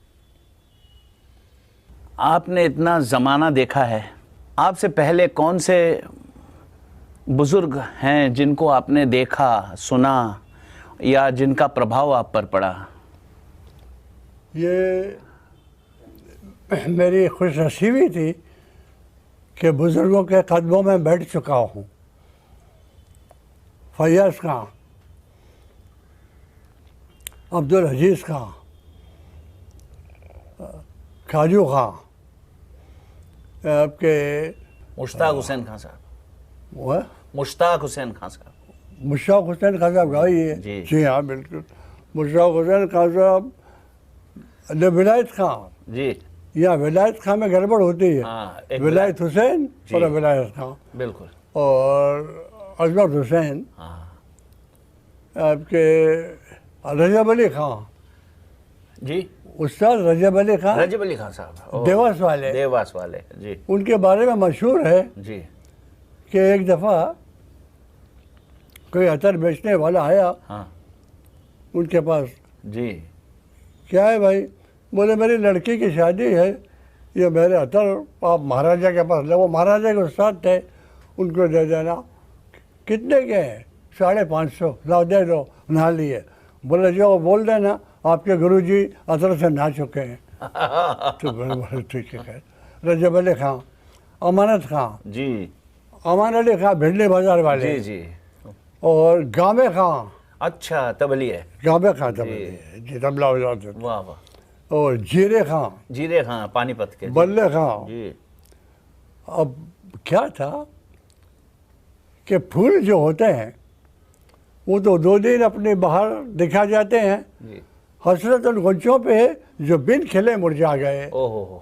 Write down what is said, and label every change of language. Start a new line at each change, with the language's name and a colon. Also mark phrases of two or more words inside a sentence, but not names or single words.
Hindi: आपने इतना ज़माना देखा है, आपसे पहले कौन से बुज़ुर्ग हैं जिनको आपने देखा, सुना या जिनका प्रभाव आप पर पड़ा? ये मेरी खुशनसीबी थी कि बुज़ुर्गों के कदमों में बैठ चुका हूँ। फैयाज़ खां, अब्दुल अजीज़ खां, खाजू खां, आपके मुश्ताक हुसैन खान साहब, वो मुश्ताक हुसैन खान साहब, मुश्ताक हुसैन खान साहब गाई है। जी। जी हाँ बिल्कुल, मुश्ताक हुसैन खान साहब ने विलायत खां, जी या विलायत खां में गड़बड़ होती है। हाँ, एक विलायत हुसैन जी। और विलायत खां बिल्कुल। और अजमत हुसैन, हाँ आपके रजब अली खां, जी, उस्ताद रजब अली खां रजब अली खान साहब, ओह, देवास वाले, देवास वाले, जी उनके बारे में मशहूर है जी कि एक दफ़ा कोई अतर बेचने वाला आया हाँ उनके पास, जी क्या है भाई? बोले मेरी लड़की की शादी है, ये मेरे अतर आप महाराजा के पास ले, वो महाराजा के उस्ताद थे, उनको दे देना। कितने के हैं? 550, लाओ दे दो, नहा लिए। बोले जो बोल देना आपके गुरुजी अतर से नहा चुके हैं। तो बोले ठीक है। रजब अली खां, अमानत खां, जी अमान अली खां भिंडी बाजार वाले, जी जी, और गामे खां, अच्छा तबली है, गामे खां जी तबला बजाते थे, वाह वाह, और जीरे खां, जीरे खां पानीपत के, जी बल्ले खां। जी अब क्या था कि फूल जो होते हैं वो तो 2 दिन अपने बाहर दिखा जाते हैं, जी, हसरत उन गुंचों पे जो बिन खिले मुरझा गए, ओहो,